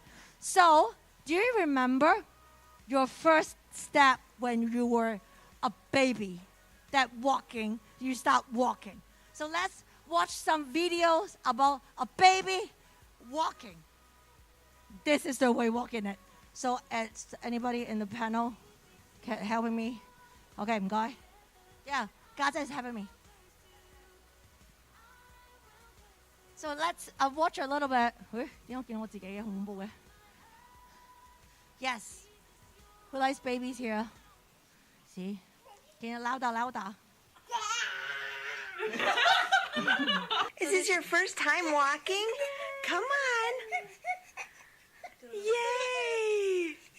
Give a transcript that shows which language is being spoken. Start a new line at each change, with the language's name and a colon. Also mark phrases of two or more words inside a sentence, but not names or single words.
English: So, do you remember your first step when you were a baby? That walking, you start walking. So let's watch some videos about a baby walking. This is the way, walk in it. So, anybody in the panel can helping me? Okay, 唔該. Yeah, God is helping me. So let's watch a little bit.
Cantonese: 點解見到我自己嘅恐怖嘅 Yes.
English: Who likes babies here? See?
Cantonese: 見到 louder.
English: Is this your first time walking? Come on. Yay!